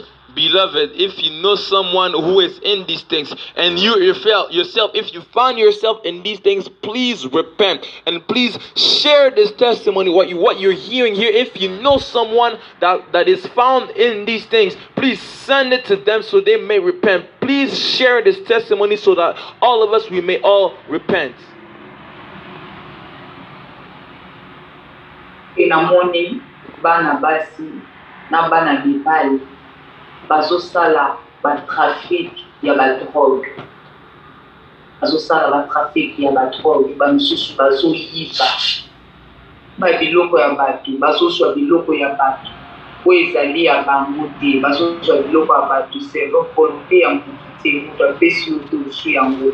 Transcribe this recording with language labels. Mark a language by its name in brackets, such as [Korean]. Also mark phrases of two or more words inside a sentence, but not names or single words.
[English] Beloved, if you know someone who is in these things, and you yourself, if you find yourself in these things, please repent and please share this testimony. What you're hearing here, if you know someone that is found in these things, please send it to them so they may repent. Please share this testimony so that all of us, we may all repent. [Lingala] Enamoni bana basi na bana mibali bazosala batrafic ya badrogue, bazosala batrafic ya badrogue, bamisusu bazoyiba babiloko ya bato, bazoswa biloko ya bato oyo ezali ya bango te, bazoswa biloko ya bato [French] selon volonté [Lingala] ya motu te, moto apesi yo te osu yango.